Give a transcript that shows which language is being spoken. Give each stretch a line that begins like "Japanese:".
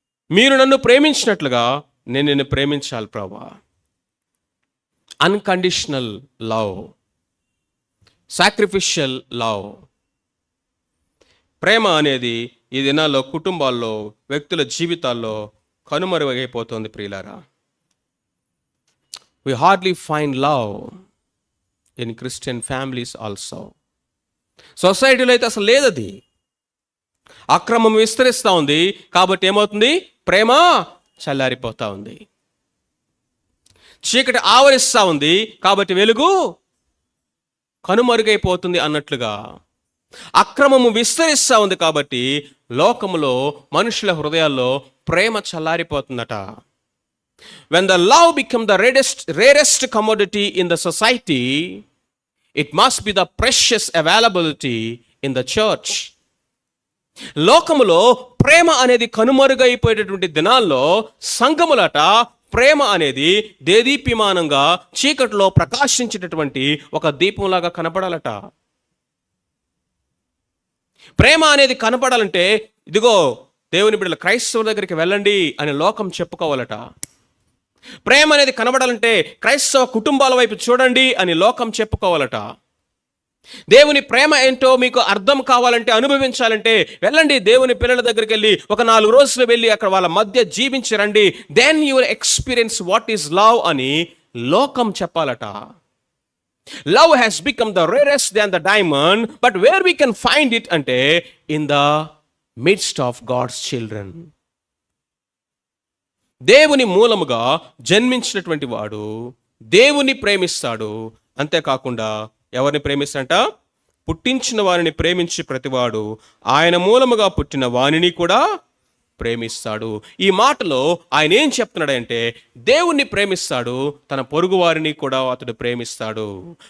Telugu: మీరు నన్ను ప్రేమించినట్లుగా నేను నిన్ను ప్రేమించాలి ప్రభువా.
English: Unconditional love, sacrificial love.
Telugu: ప్రేమ అనేది ఈ దినాల్లో కుటుంబాల్లో, వ్యక్తుల జీవితాల్లో కనుమరుగైపోతుంది ప్రియులారా.
English: We hardly find love in Christian families also.
Telugu: సొసైటీలో అయితే అసలు లేదది. అక్రమం విస్తరిస్తూ ఉంది కాబట్టి ఏమవుతుంది? ప్రేమ చల్లారిపోతా ఉంది. చీకటి ఆవరిస్తూ ఉంది కాబట్టి వెలుగు కనుమరుగైపోతుంది అన్నట్లుగా అక్రమము విస్తరిస్తూ ఉంది కాబట్టి లోకములో మనుషుల హృదయాల్లో ప్రేమ చల్లారిపోతుందట.
English: When the love become the rarest commodity in the society, it must be the precious availability in the church.
Telugu: లోకములో ప్రేమ అనేది కనుమరుగైపోయేటటువంటి దినాల్లో సంఘములట ప్రేమ అనేది దేదీప్యమానంగా చీకటిలో ప్రకాశించేటటువంటి ఒక దీపంలాగా కనపడాలట. ప్రేమ అనేది కనపడాలంటే ఇదిగో దేవుని బిడ్డల క్రైస్తవుల దగ్గరికి వెళ్ళండి అని లోకం చెప్పుకోవాలట. ప్రేమ అనేది కనబడాలంటే క్రైస్తవ కుటుంబాల వైపు చూడండి అని లోకం చెప్పుకోవాలట. దేవుని ప్రేమ ఏంటో మీకు అర్థం కావాలంటే, అనుభవించాలంటే వెళ్ళండి దేవుని పిల్లల దగ్గరికి వెళ్ళి ఒక 4 రోజులు వెళ్ళి అక్కడ వాళ్ళ మధ్య జీవించి రండి.
English: then you will experience what is love
Telugu: అని లోకం చెప్పాలట.
English: Love has become the rarest than the diamond, but where we can find it అంటే in the midst of God's children.
Telugu: దేవుని మూలముగా జన్మించినటువంటి వాడు దేవుని ప్రేమిస్తాడు. అంతేకాకుండా ఎవరిని ప్రేమిస్తాడంట? పుట్టించిన వారిని ప్రేమించి ప్రతివాడు ఆయన మూలముగా పుట్టిన వానిని కూడా ప్రేమిస్తాడు. ఈ మాటలో ఆయన ఏం చెప్తున్నాడంటే దేవుణ్ణి ప్రేమిస్తాడు, తన పొరుగు వారిని కూడా అతడు ప్రేమిస్తాడు.